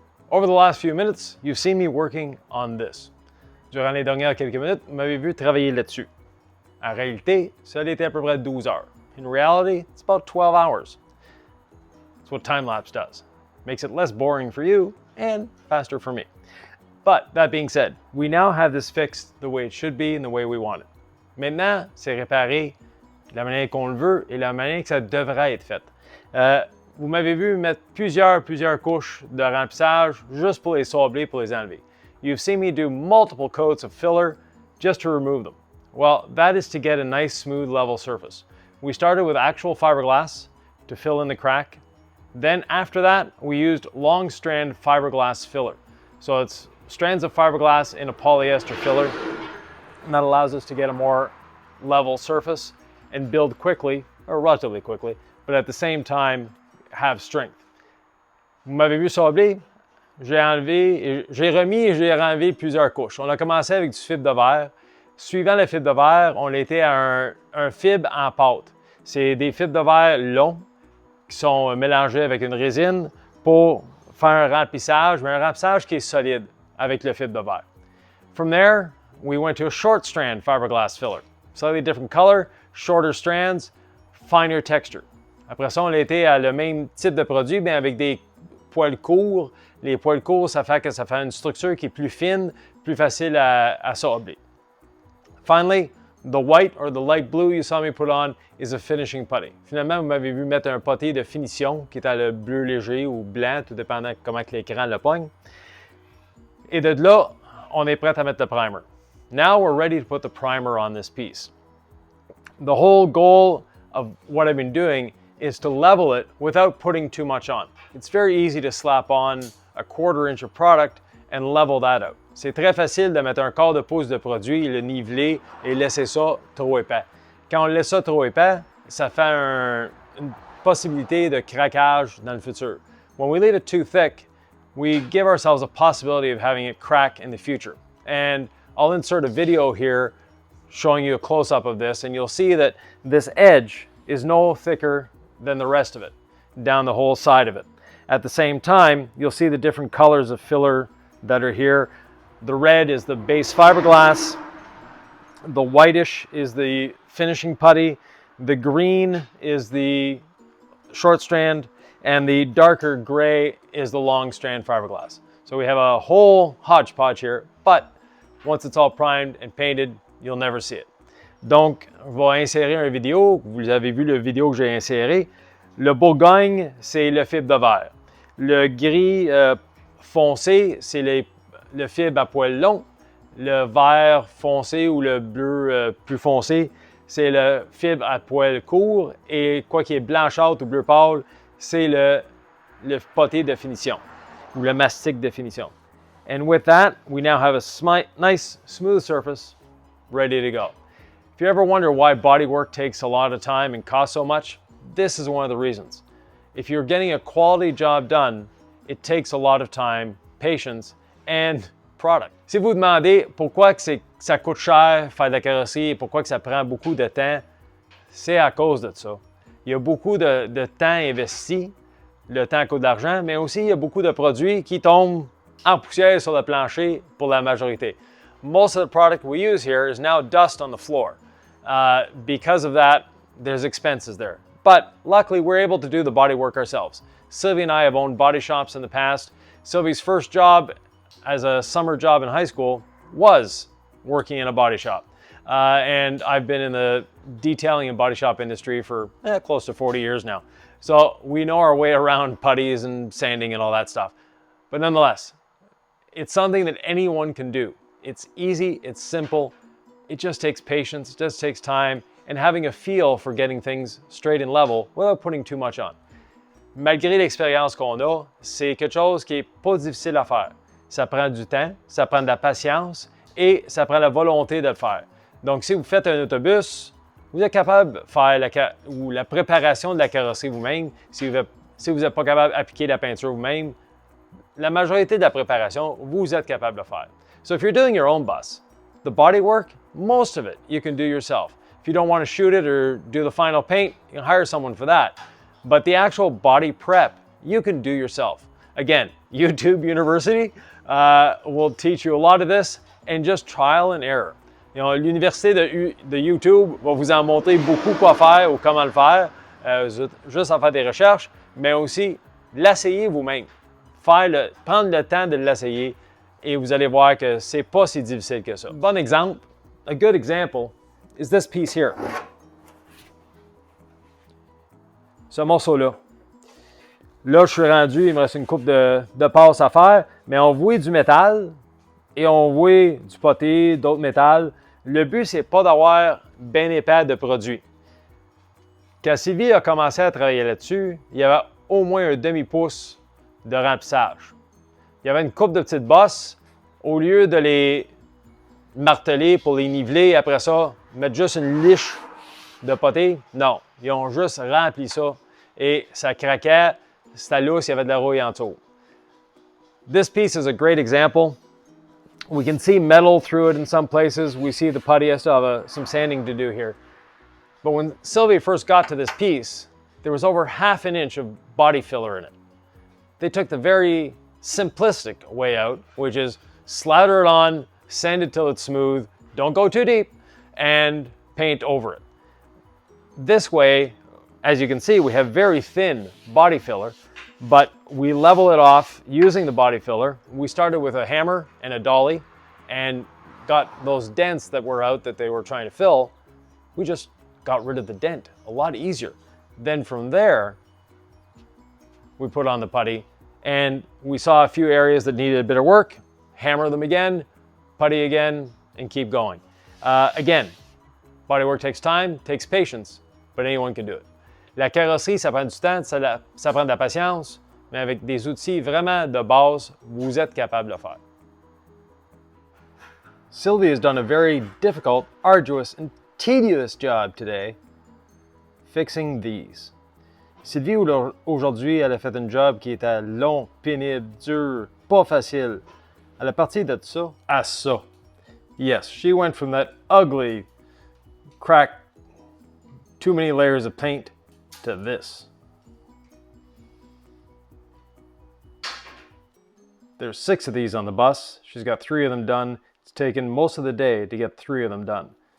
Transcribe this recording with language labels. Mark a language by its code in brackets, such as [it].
[en] Over the last few minutes, you've seen me working on this. [fr] Durant les dernières quelques minutes, vous m'avez vu travailler là-dessus. En réalité, ça a été à peu près 12 heures. [en] In reality, it's about 12 hours. That's what time-lapse does. Makes it less boring for you and faster for me. But that being said, we now have this fixed the way it should be and the way we want it. [fr] Maintenant, c'est réparé de la manière qu'on le veut et la manière que ça devrait être fait. Vous m'avez vu mettre plusieurs couches de remplissage juste pour les sabler, pour les enlever. [en] You've seen me do multiple coats of filler just to remove them. Well, that is to get a nice, smooth, level surface. We started with actual fiberglass to fill in the crack. Then after that, we used long strand fiberglass filler. So it's strands of fiberglass in a polyester filler. And that allows us to get a more level surface and build quickly, or relatively quickly, but at the same time, have strength. [fr] Vous m'avez vu sabler, j'ai remis et j'ai renlevé plusieurs couches. On a commencé avec du fibre de verre. Suivant le fibre de verre, on était à un fibre en pâte. C'est des fibres de verre longs qui sont mélangés avec une résine pour faire un remplissage, mais un remplissage qui est solide avec le fibre de verre. [en] From there, we went to a short strand fiberglass filler. Slightly different color, shorter strands, finer texture. [fr] Après ça, on était à le même type de produit, mais avec des poils courts. Les poils courts, ça fait une structure qui est plus fine, plus facile à sabler. [en] Finally, the white or the light blue you saw me put on is a finishing putty. [fr] Finalement, vous m'avez vu mettre un putty de finition qui est à le bleu léger ou blanc, tout dépendant comment l'écran le pogne. Et de là, on est prêt à mettre le primer. [en] Now we're ready to put the primer on this piece. The whole goal of what I've been doing is to level it without putting too much on. It's very easy to slap on a 1/4 inch of product and level that out. [fr] C'est très facile de mettre un quart de pouce de produit, le niveler et laisser ça trop épais. Quand on laisse ça trop épais, ça fait une possibilité de craquage dans le futur. [en] When we leave it too thick, we give ourselves a possibility of having it crack in the future. And I'll insert a video here showing you a close-up of this, and you'll see that this edge is no thicker than the rest of it, down the whole side of it. At the same time, you'll see the different colors of filler that are here. The red is the base fiberglass, the whitish is the finishing putty, the green is the short strand, and the darker gray is the long strand fiberglass. So we have a whole hodgepodge here, but once it's all primed and painted, you'll never see it. [fr] Donc, je vais insérer une vidéo. Vous avez vu la vidéo que j'ai insérée. Le Bourgogne, c'est le fibre de verre. Le gris foncé, c'est le fibre à poils longs. Le vert foncé ou le bleu plus foncé, c'est le fibre à poils courts. Et quoi qui est blanchâtre ou bleu pâle, c'est le poté de finition ou le mastic de finition. [en] And with that, we now have a nice smooth surface ready to go. If you ever wonder why bodywork takes a lot of time and costs so much, this is one of the reasons. If you're getting a quality job done, it takes a lot of time, patience, and product. [fr] Si vous demandez pourquoi ça coûte cher faire de la carrosserie et pourquoi que ça prend beaucoup de temps, c'est à cause de ça. Il y a beaucoup de temps investi, le temps coûte de l'argent, mais aussi il y a beaucoup de produits qui tombent en poussière sur le plancher pour la majorité. [en] Most of the product we use here is now dust on the floor. Because of that, there's expenses there. But luckily, we're able to do the body work ourselves. Sylvie and I have owned body shops in the past. Sylvie's first job as a summer job in high school was working in a body shop. And I've been in the detailing and body shop industry for close to 40 years now. So we know our way around putties and sanding and all that stuff. But nonetheless, it's something that anyone can do. It's easy, it's simple, it just takes patience, it just takes time, and having a feel for getting things straight and level without putting too much on. [fr] Malgré l'expérience qu'on a, c'est quelque chose qui est pas difficile à faire. Ça prend du temps, ça prend de la patience et ça prend la volonté de le faire. Donc, si vous faites un autobus, vous êtes capable de faire la préparation de la carrosserie vous-même. Si vous n'êtes pas capable d'appliquer la peinture vous-même, la majorité de la préparation, vous êtes capable de faire. [en] So if you're doing your own bus, the body work, most of it you can do yourself. If you don't want to shoot it or do the final paint, you can hire someone for that. But the actual body prep, you can do yourself. Again, YouTube University will teach you a lot of this and just trial and error. You know, [fr] l'université de YouTube va vous en montrer beaucoup quoi faire ou comment le faire, juste à faire des recherches, mais aussi l'essayer vous-même. Prendre le temps de l'essayer et vous allez voir que c'est pas si difficile que ça. Bon exemple, [en] a good example is this piece here. [fr] Ce morceau-là. Là, je suis rendu, il me reste une coupe de passes à faire, mais on voit du métal et on voit du poté, d'autres métals. Le but, c'est pas d'avoir ben épais de produits. Quand Sylvie a commencé à travailler là-dessus, il y avait au moins un demi-pouce de remplissage. Il y avait une coupe de petites bosses. Au lieu de les marteler pour les niveler, après ça, mettre juste une liche de poté, non. Ils ont juste rempli ça et ça craquait, c'était lousse, il y avait de la rouille en dessous. [en] This piece is a great example. We can see metal through it in some places. We see the putty has to have some sanding to do here. But when Sylvie first got to this piece, there was over half an inch of body filler in it. They took the very simplistic way out, which is slather it on, sand it till it's smooth, don't go too deep, and paint over it. This way, as you can see, we have very thin body filler, but we level it off using the body filler. We started with a hammer and a dolly and got those dents that were out that they were trying to fill. We just got rid of the dent a lot easier. Then from there, we put on the putty and we saw a few areas that needed a bit of work, hammer them again, putty again, and keep going. Again, bodywork takes time, takes patience, but anyone can do it. [fr] La carrosserie, ça prend du temps, ça prend de la patience, mais avec des outils vraiment de base, vous êtes capable de le faire. [en] Sylvie has done a very difficult, arduous, and tedious job today fixing these. [fr] Sylvie, aujourd'hui, elle a fait un job qui était long, pénible, dur, pas facile. Elle est partie de ça à ça. [en] Yes, she went from that ugly, cracked, too many layers of paint to this. There's 6 of these on the bus. She's got 3 of them done. It's taken most of the day to get 3 of them done.